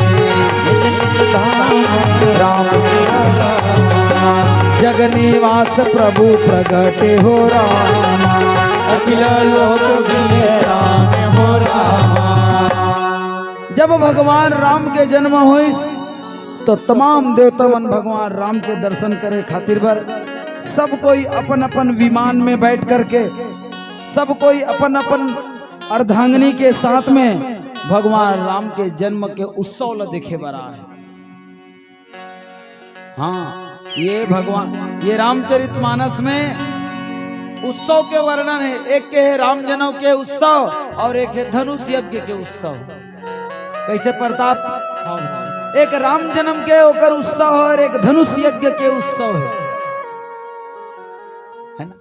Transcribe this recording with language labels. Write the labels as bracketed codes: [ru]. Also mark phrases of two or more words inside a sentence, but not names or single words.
[hne] राम जग निवास प्रभु प्रगटे हो राम, अखिल लोक राम हो राम। जब भगवान राम के जन्म हुई तो तमाम देवता मन भगवान राम के दर्शन करे खातिर बर सब कोई अपन अपन विमान में बैठ करके, सब कोई अपन अपन अर्धांगिनी के साथ में भगवान राम के जन्म के उत्सव ला देखे बरा है। हाँ, ये रामचरितमानस में उत्सव के वर्णन है। एक के है राम जन्म के उत्सव और एक है धनुष यज्ञ के उत्सव। कैसे प्रताप, एक राम जन्म के ओकर उत्सव और एक धनुष यज्ञ के उत्सव है ना।